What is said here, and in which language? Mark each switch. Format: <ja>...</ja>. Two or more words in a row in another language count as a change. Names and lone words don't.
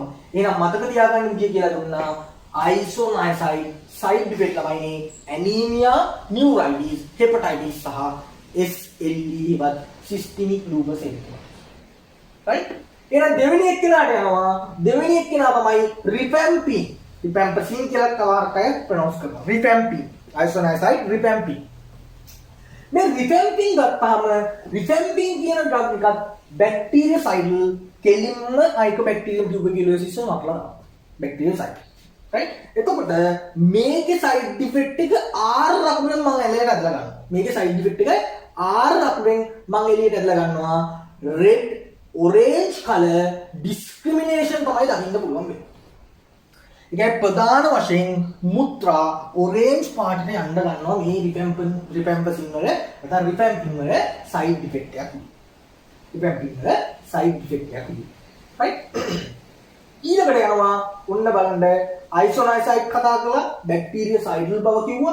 <si>එහෙනම් මතක තියාගන්න විදිය කියලා දුන්නා isoniazid</si> <en>side effect</en> <si>ළමයිනේ</si> <en>anemia, neuritis, hepatitis</en> <si>සහ SLE වත්</si> <en>systemic lupus erythematosus.</en> <si>right? එහෙනම් දෙවෙනි එක්කෙනාට යනවා. දෙවෙනි එක්කෙනා තමයි rifampin. rifampicin කියලා කවරකය ප්‍රොනවුන්ස් කරනවා. rifampin. isoniazid rifampin. මේ rifampin ගත්තාම rifampin කියන ඩ්‍රග් එකත් බැක්ටීරියසයිඩල් කෙලින්ම Mycobacterium tuberculosis වක්ලා බැක්ටීරියසයිඩ්. right? එතකොට මේකේ</si> <en>side effect</en> <si>එක R අකුරෙන් මම එළියට ඇදලා ගන්නවා. මේකේ</si> <en>side effect</en> <si>එක R අකුරෙන් මම එළියට ඇදලා ගන්නවා.</si> <en>red orange color discrimination</en> <si>තමයි දකින්න පුළුවන් වෙන්නේ. ඒකයි ප්‍රධාන වශයෙන් මුත්‍රා orange පාටට යන්න ගන්නවා මේ rifampicin වල නැත්නම් rifampin වල</si> <en>side effect</en> <si>එකක්. rifampin වල</si> <en>side effect</en> <si>එකක්. right? ඊළඟට යනවා ඔන්න බලන්න isoniazid කතා කරලා bactericidal බව කිව්වා.</si>